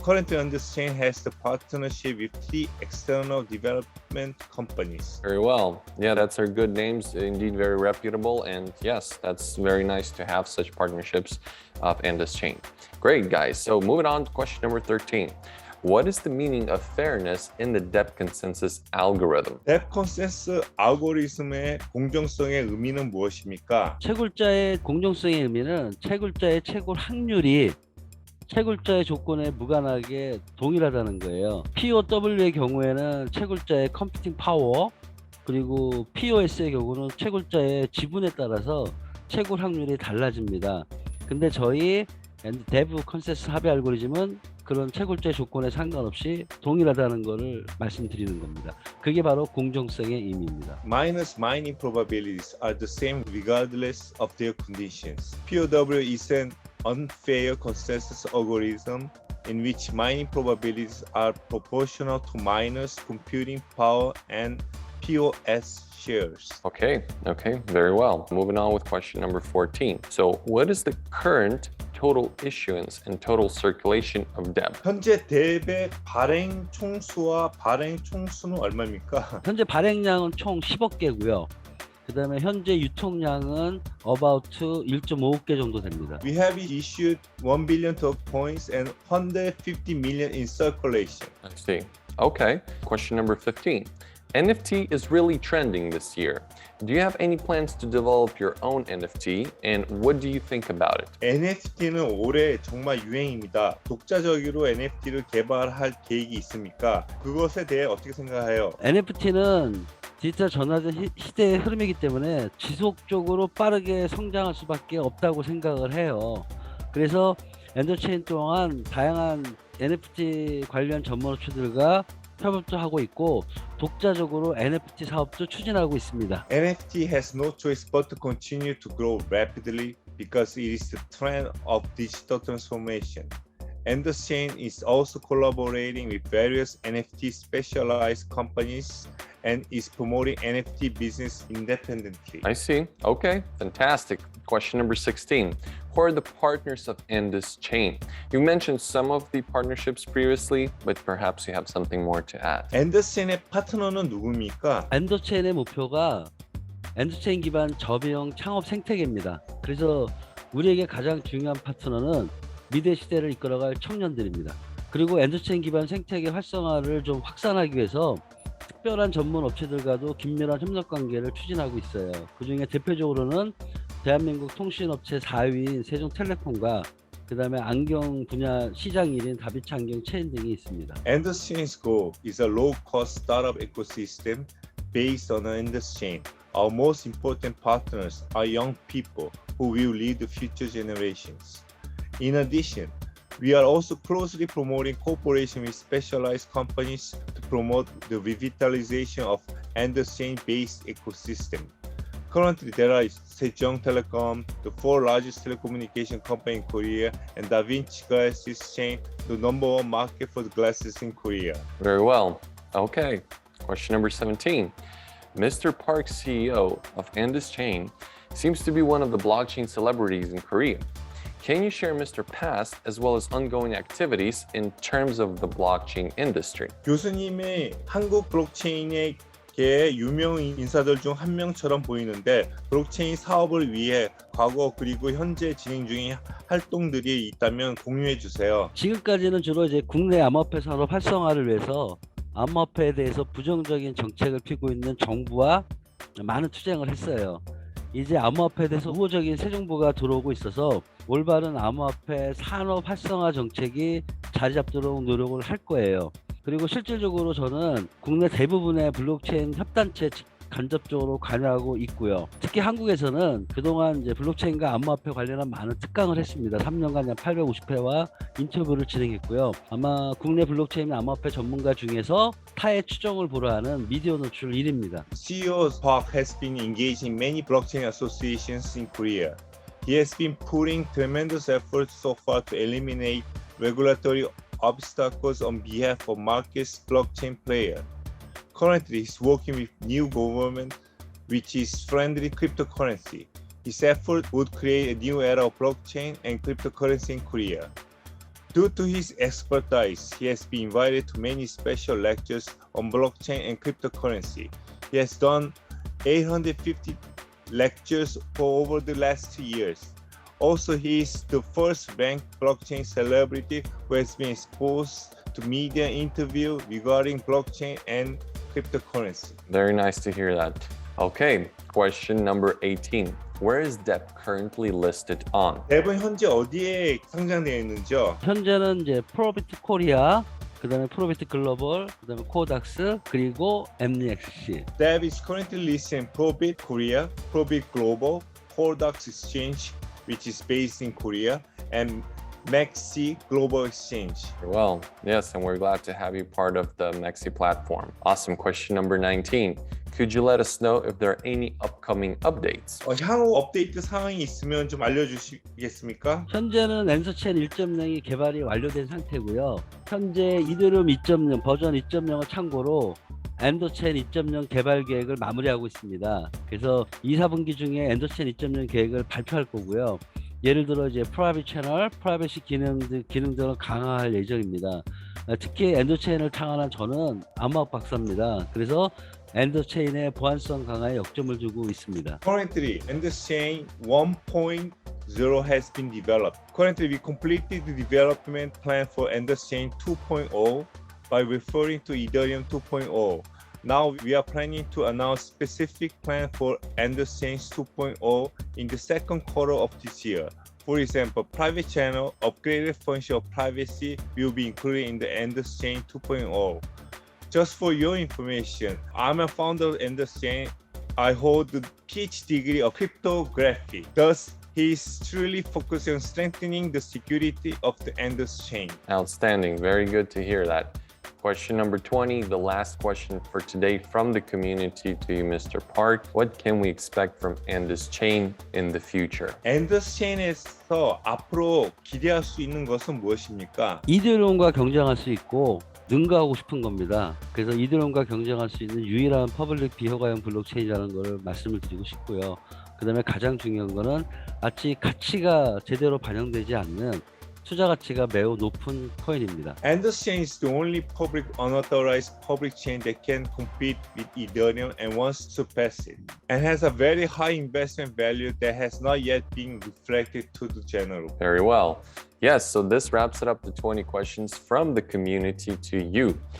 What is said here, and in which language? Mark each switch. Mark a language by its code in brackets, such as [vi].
[en] Currently, Endchain has the partnership with 3 external development companies. Very well. Yeah, that's our good names. Indeed, very reputable. And yes, that's very nice to have such partnerships of Endchain. Great, guys. So moving on to question number 13. What is the meaning of fairness in the DEP consensus algorithm? [ko] DEP 컨센서스 알고리즘의 공정성의 의미는 무엇입니까? 채굴자의 공정성의 의미는 채굴자의 채굴 확률이 채굴자의 조건에 무관하게 동일하다는 거예요. POW의 경우에는 채굴자의 컴퓨팅 파워, 그리고 POS의 경우는 채굴자의 지분에 따라서 채굴 확률이 달라집니다. 근데 저희 데브 컨센서스 합의 알고리즘은 그런 채굴자의 조건에 상관없이 동일하다는 것을 말씀드리는 겁니다. 그게 바로 공정성의 의미입니다. [en] Miners mining probabilities are the same regardless of their conditions. POW is an unfair consensus algorithm in which mining probabilities are proportional to miners' computing power and POS shares. Okay, very well. Moving on with question number 14. So, what is the current total issuance and total circulation of DEB? [ko] 현재 뎁의 발행 총수와 발행 총수는 얼마입니까? 현재 발행량은 총 10억 개고요. 그 다음에 현재 유통량은 about 1.5억 개 정도 됩니다. [en] We have issued 1 billion token coins and 150 million in circulation. I see. Okay, question number 15. NFT is really trending this year. Do you have any plans to develop your own NFT and what do you think about it? [ko] NFT는 올해 정말 유행입니다. 독자적으로 NFT를 개발할 계획이 있습니까? 그것에 대해 어떻게 생각해요? NFT는 디지털 전환된 시대의 흐름이기 때문에 지속적으로 빠르게 성장할 수밖에 없다고 생각을 해요. 그래서 엔더체인 또한 다양한 NFT 관련 전문 업체들과 협업도 하고 있고 독자적으로 NFT 사업도 추진하고 있습니다. [en] NFT has no choice but to continue to grow rapidly because it is the trend of digital transformation. Endchain is also collaborating with various NFT specialized companies and is promoting NFT business independently. I see. Okay, fantastic. Question number 16. Who are the partners of Endchain? You mentioned some of the partnerships previously, but perhaps you have something more to add. [ko] 엔더체인의 파트너는 누굽니까? 엔더체인의 목표가 엔더체인 기반 저비용 창업 생태계입니다. 그래서 우리에게 가장 중요한 파트너는 미래 시대를 이끌어갈 청년들입니다. 그리고 엔더체인 기반 생태계 활성화를 좀 확산하기 위해서 특별한 전문 업체들과도 긴밀한 협력 관계를 추진하고 있어요. 그중에 대표적으로는 대한민국 통신업체 4위인 세종텔레콤과 그 다음에 안경 분야 시장 1위인 다비치 안경 체인 등이 있습니다. [en] Endchain's goal is a low-cost startup ecosystem based on Endchain. Our most important partners are young people who will lead the future generations. In addition, we are also closely promoting cooperation with specialized companies to promote the revitalization of Endchain-based ecosystem. Currently, there are Sejong Telecom, the 4th largest telecommunication company in Korea, and Da Vinci Glasses chain, the #1 market for the glasses in Korea. Very well. Okay, question number 17. Mr. Park, CEO of Endchain, seems to be one of the blockchain celebrities in Korea. Can you share Mr. past as well as ongoing activities in terms of the blockchain industry? [ko] 교수님이 한국 블록체인의 유명 인사들 중 한 명처럼 보이는데 블록체인 사업을 위해 과거 그리고 현재 진행 중인 활동들이 있다면 공유해 주세요. 지금까지는 주로 이제 국내 암호화폐 산업 활성화를 위해서 암호화폐에 대해서 부정적인 정책을 피고 있는 정부와 많은 투쟁을 했어요. 이제 암호화폐에 대해서 우호적인 새 정부가 들어오고 있어서 올바른 암호화폐 산업 활성화 정책이 자리 잡도록 노력을 할 거예요. 그리고 실질적으로 저는 국내 대부분의 블록체인 협단체에 간접적으로 관여하고 있고요. 특히 한국에서는 그동안 이제 블록체인과 암호화폐 관련한 많은 특강을 했습니다. 3년간 약 850회와 인터뷰를 진행했고요. 아마 국내 블록체인 암호화폐 전문가 중에서 타의 추종을 보러하는 미디어 노출 1위입니다. [en] CEO Park has been engaged in many blockchain associations in Korea. He has been putting tremendous efforts so far to eliminate regulatory obstacles on behalf of market's blockchain player. Currently, he's working with new government, which is friendly cryptocurrency. His effort would create a new era of blockchain and cryptocurrency in Korea. Due to his expertise, he has been invited to many special lectures on blockchain and cryptocurrency. He has done 850 lectures for over the last 2 years. Also, he is the first ranked blockchain celebrity who has been exposed to media interview regarding blockchain and cryptocurrency. Very nice to hear that. Okay, question number 18. Where is DEP currently listed on? [ko] 뎁은 현재 어디에 상장되어 있는지요? 현재는 이제 프로비트 코리아, 그다음에 프로비트 글로벌, 그다음에 코닥스, 그리고 MNXC. [en] 뎁 is currently listed in Probit Korea, Probit Global, Coredax Exchange, which is based in Korea, and Maxi Global Exchange. Well, yes, and we're glad to have you part of the Mexi platform. Awesome. Question number 19. Could you let us know if there are any upcoming updates? [ko] 향후 업데이트 사항이 있으면 좀 알려주시겠습니까? 현재는 엔서체인 1.0이 개발이 완료된 상태고요. 현재 이더리움 2.0 버전 2.0을 참고로 엔더체인 2.0 개발 계획을 마무리하고 있습니다. 그래서 2, 4분기 중에 엔더체인 2.0 계획을 발표할 거고요. 예를 들어 이제 프라이빗 채널, 프라이빗시 기능들을 강화할 예정입니다. 특히 엔더체인을 창안한 저는 안마학 박사입니다. 그래서 엔더체인의 보안성 강화에 역점을 두고 있습니다. [en] Currently, EndosChain 1.0 has been developed. Currently, we completed the development plan for EndosChain 2.0 by referring to Ethereum 2.0. Now we are planning to announce specific plan for EndosChain 2.0 in the second quarter of this year. For example, private channel upgraded function of privacy will be included in the EndosChain 2.0. Just for your information, I'm a founder of EndosChain. I hold the PhD degree of cryptography. Thus, he is truly focused on strengthening the security of the EndosChain. Outstanding. Very good to hear that. Question number 20, the last question for today from the community to you, Mr. Park. What can we expect from EndosChain in the future? [ko] EndosChain에서 앞으로 기대할 수 있는 것은 무엇입니까? 이더리움과 경쟁할 수 있고 능가하고 싶은 겁니다. 그래서 이더리움과 경쟁할 수 있는 유일한 퍼블릭 비허가형 블록체인이라는 걸 말씀을 드리고 싶고요. 그 다음에 가장 중요한 거는 아직 가치가 제대로 반영되지 않는 투자 가치가 매우 높은 코인입니다. [en] EndosChain is the only public unauthorized public chain that can compete with Ethereum and wants to surpass it, and has a very high investment value that has not yet been reflected to the general. Very well. Yes, so this wraps it up to 20 questions from the community to you.